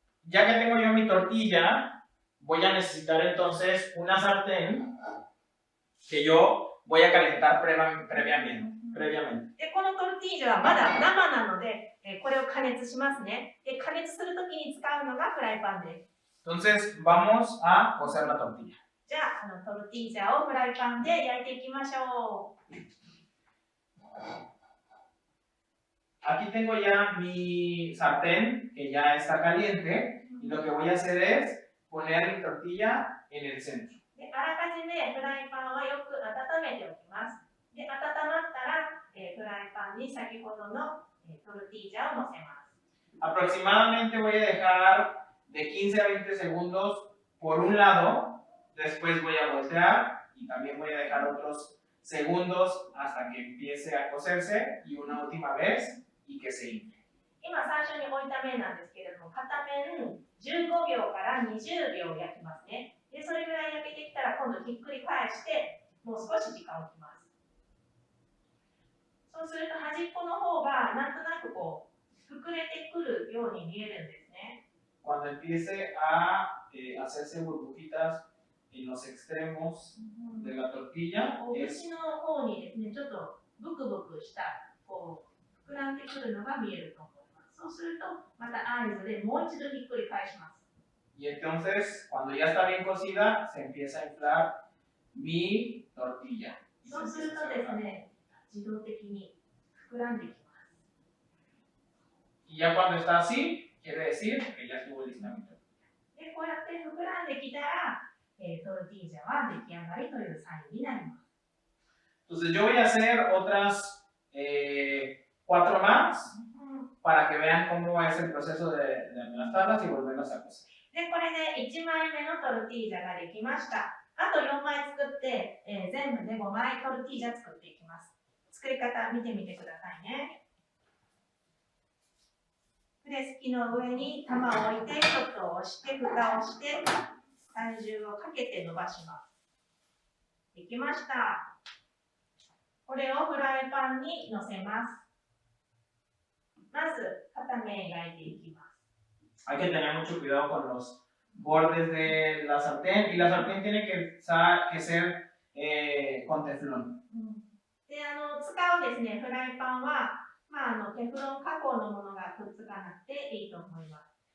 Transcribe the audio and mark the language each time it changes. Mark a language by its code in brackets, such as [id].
[es] Ya que tengo yo mi tortilla, voy a necesitar entonces una sartén que yo voy a calentar previamente. [ja] で、このトルティージャはまだ生なので、これを加熱しますね。で、加熱するときに使うのがフライパンです。 [es] Entonces vamos a cocer la tortilla. [ja] じゃあ、トルティージャをフライパンで焼いていきましょう。 [es] Aquí tengo ya mi sartén que ya está caliente y lo que voy a hacer es poner mi tortilla en el centro. [ja] で、あらかじめフライパンはよく温めておきます。で、温まったら、フライパンに先ほどのトルティージャを乗せます。 [es] Aproximadamente voy a dejar de 15 a 20 segundos por un lado, después voy a voltear y también voy a dejar otros segundos hasta que empiece a cocerse y una última vez y que se infle. [ja] 今最初に置いた面なんですけれども、片面15秒から20秒焼きますね。で、それぐらい焼けてきたら今度ひっくり返してもう少し時間を置きます。そうすると端っこの方がなんとなくこう膨れてくるように見えるんですね。 [es] Cuando empiece a hacerse burbujitas en los extremos de la tortilla, [ja] 縁の方にですね、ちょっとブクブクしたこう膨らんでくるのが見えると思います。そうするとまた合図でもう一度ひっくり返します。 [es] y entonces cuando ya está bien cocida se empieza a inflar mi tortilla. [ja] そうするとですね、自動的に膨らんできます。 [es] Y ya cuando está así, quiere decir que ya estuvo lista mi tortilla. [ja] で、こうやって膨らんできたら、トルティージャは出来上がりというサインになります。 [es] Entonces yo voy a hacer otras 4 más para que vean cómo es el proceso de aplastarlas y volverlas a cocer. [ja] で、これで1枚目のトルティージャができました。あと4枚作って、全部で5枚トルティージャ作っていきます。作り方見てみてくださいね。プレス機の上に玉を置いて、ちょっと押して、蓋をして、体重をかけて伸ばします。できました。これをフライパンに乗せます。まず、片面焼いていきます。 [es] Hay que tener mucho cuidado con los bordes de la sartén y la sartén tiene que ser con teflón. [ja] で、使うですね、フライパンは、テフロン加工のものがくっつかなくていいと思います。